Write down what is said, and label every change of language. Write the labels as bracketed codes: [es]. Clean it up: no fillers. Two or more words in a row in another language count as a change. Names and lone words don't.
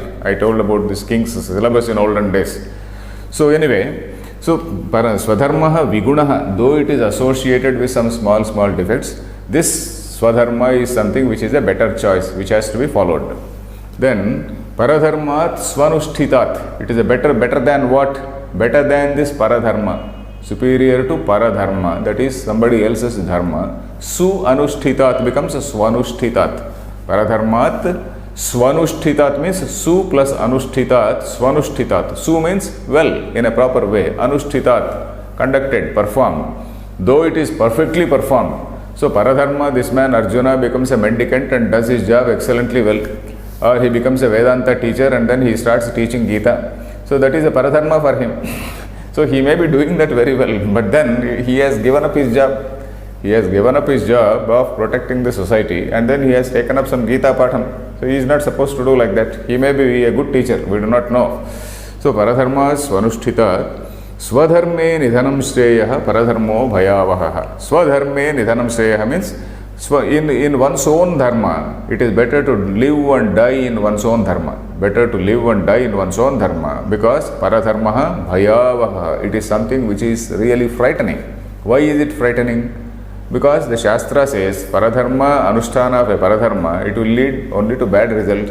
[en] I told about this king's syllabus in olden days. So anyway, [sa] swadharmaha vigunaha, [en] though it is associated with some small defects, this swadharma is something which is a better choice, which has to be followed. Then [sa] paradharmat swanushthitat, [en] it is a better than what? Better than this paradharma, superior to paradharma, that is somebody else's dharma. [sa] Su anushthitat [en] becomes swanushthitat. [sa] Paradharmat swanushthitat [en] means [sa] su plus anushthitat, swanushthitat. [en] Su means well, in a proper way. Anushthitat, conducted, performed. Though it is perfectly performed. So paradharma, this man Arjuna becomes a mendicant and does his job excellently well. or he becomes a Vedanta teacher and then he starts teaching Gita. So that is a paradharma for him. So he may be doing that very well, but then he has given up his job. He has given up his job of protecting the society and then he has taken up some [sa] Gita Patham. [en] So he is not supposed to do like that. He may be a good teacher, we do not know. [sa] So paradharma swanushtita swadharme nidhanam shreyaha paradharmo bhayavaha. Swadharme nidhanam shreyaha [en] means in one's own dharma, it is better to live and die in one's own dharma. Better to live and die in one's own dharma because [sa] paradharmaha bhayavaha. [en] It is something which is really frightening. Why is it frightening? Because the Shastra says paradharma, anusthana of a paradharma, it will lead only to bad result.